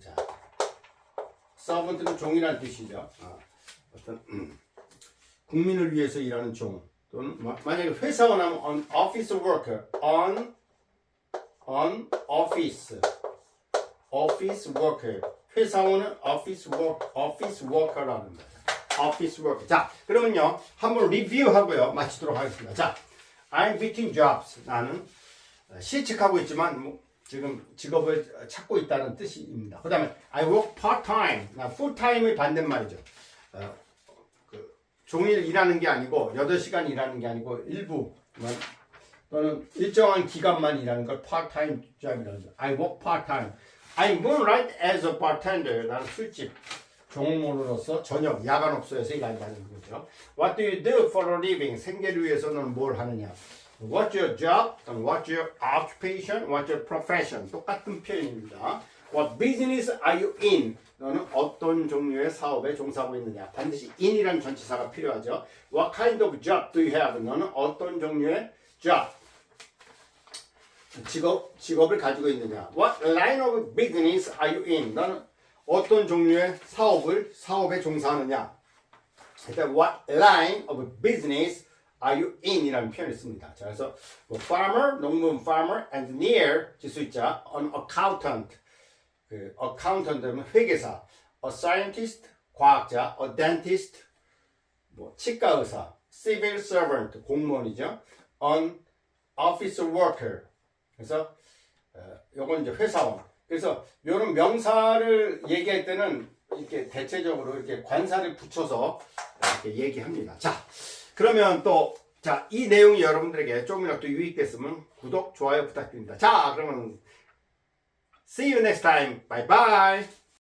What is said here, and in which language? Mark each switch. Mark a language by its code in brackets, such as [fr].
[ko] 자, servant는 종이라는 뜻이죠. 어떤 국민을 위해서 일하는 종. [en] 또는 만약에 회사원 하면 an office worker, an office worker. [ko] 회사원은 office worker라는 거죠. [en] office worker. [ko] 자, 그러면요 한번 리뷰하고요 마치도록 하겠습니다. [en] 자, I'm between jobs. [ko] 나는 실직하고 있지만 지금 직업을 찾고 있다는 뜻입니다. 그 다음에 [en] I work part-time. [ko] 나 full-time의 반대말이죠. 종일 일하는 게 아니고 8시간 일하는 게 아니고 일부만 또는 일정한 기간만 일하는 걸 part-time job이라고 하죠. [en] I work part-time. I'm going right as a bartender. [ko] 나는 술집 종업원으로서 저녁 야간업소에서 일한다는 거죠. [en] What do you do for a living? [ko] 생계를 위해서 너는 뭘 하느냐? [en] What's your job? What's your occupation? What's your profession? [ko] 똑같은 표현입니다. [en] What business are you in? [ko] 너는 어떤 종류의 사업에 종사하고 있느냐? 반드시 in이라는 전치사가 필요하죠. [en] What kind of job do you have? [ko] 너는 어떤 종류의 job? 직업을 가지고 있느냐? [en] What line of business are you in? [ko] 너는 어떤 종류의 사업에 종사하느냐? [en] 일단 what line of business are you in? [ko] 이라는 표현을 씁니다. 자, 그래서 farmer, 농부는 farmer, engineer, 기술자, an accountant, accountant은 회계사, a scientist, 과학자, a dentist, 치과 의사, civil servant, 공무원이죠, an office worker. 그래서 요건 이제 회사원. 그래서 이런 명사를 얘기할 때는 이렇게 대체적으로 이렇게 관사를 붙여서 이렇게 얘기합니다. 자, 그러면 또 이 내용이 여러분들에게 조금이라도 유익됐으면 구독, 좋아요 부탁드립니다. 자, 그러면 [en] see you next time. Bye bye.